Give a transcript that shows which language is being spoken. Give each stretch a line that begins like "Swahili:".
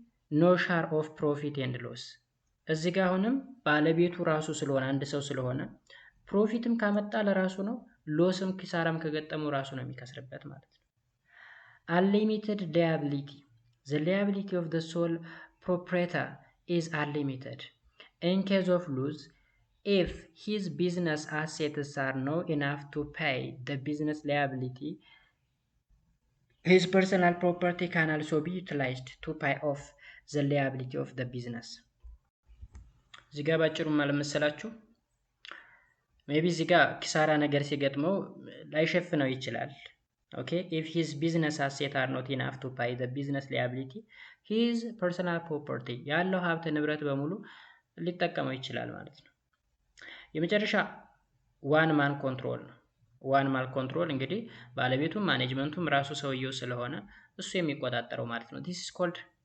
English: ኖ ሻር ኦፍ ፕሮፊት ኤንድ ሎስ።
Amharic: እዚህ ጋር አሁንም ባለቤቱ ራሱ ስለሆነ አንድ ሰው ስለሆነ ፕሮፊትም ካመጣ ለራሱ ነው፣ ሎስም ኪሳራም ከገጠመው ራሱ ነው የሚከስርበት ማለት ነው።
English: unlimited liability. The liability of the sole proprietor is unlimited in case of loss if his business assets are not enough to pay the business liability. His personal property can also be utilized to pay off the liability of the business.
Amharic: እዚህ ጋር ባጭሩ ማለት መሰላችሁ ሜቢ እዚህ ጋር ኪሳራ ነገር ሲገጥመው ላይሸፍነው ይችላል። ኦኬ
English: if his business assets are not enough to pay the business liability, his personal property
Amharic: ያለው ሀብት ንብረት በሙሉ ሊጠቀመው ይችላል ማለት ነው። የመጨረሻ ዋን ማን ኮንትሮል ነው። ዋን ማን ኮንትሮል እንግዲህ ባለቤቱም ማኔጅመንቱም ራሱ ሰውየው ስለሆነ እሱ የሚቆጣጠረው ማለት ነው።
English: this is called